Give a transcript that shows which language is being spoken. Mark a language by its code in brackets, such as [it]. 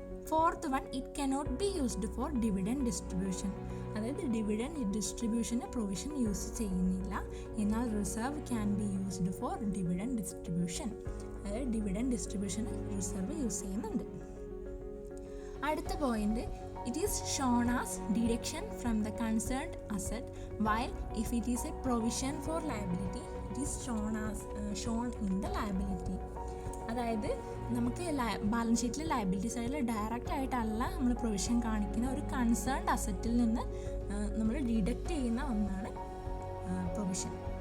[en] Fourth one, it cannot be used for dividend distribution. [ml] അതായത് dividend ഡിസ്ട്രിബ്യൂഷന് provision use ചെയ്യുന്നില്ല. എന്നാൽ [en] Reserve can be used for dividend distribution. [ml] അതായത് dividend ഡിസ്ട്രിബ്യൂഷന് reserve use ചെയ്യുന്നുണ്ട്. അടുത്ത point, [en] it is shown as deduction from the concerned asset, while if it is a provision for liability, it is shown in the liability. [ml] അതായത് നമുക്ക് balance ഷീറ്റിൽ liability സൈഡിൽ direct ആയിട്ടല്ല നമ്മൾ provision കാണിക്കുന്ന ഒരു കൺസേൺഡ് അസറ്റിൽ നിന്ന് നമ്മൾ ഡിഡക്റ്റ് ചെയ്യുന്ന ഒന്നാണ് പ്രൊവിഷൻ.